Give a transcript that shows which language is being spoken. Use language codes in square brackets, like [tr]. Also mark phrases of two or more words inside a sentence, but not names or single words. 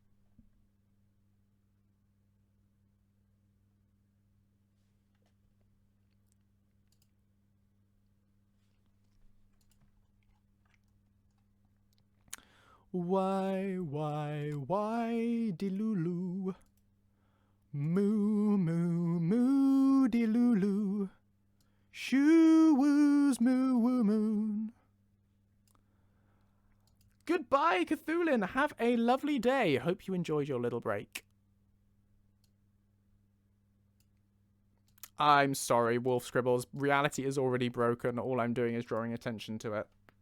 [en] Why, de-lulu? Moo, moo, moo, de-lulu. Shoo-woos, moo-woo moon. Goodbye, Cthulhin. Have a lovely day. Hope you enjoyed your little break. I'm sorry, Wolf Scribbles. Reality is already broken. All I'm doing is drawing attention to it.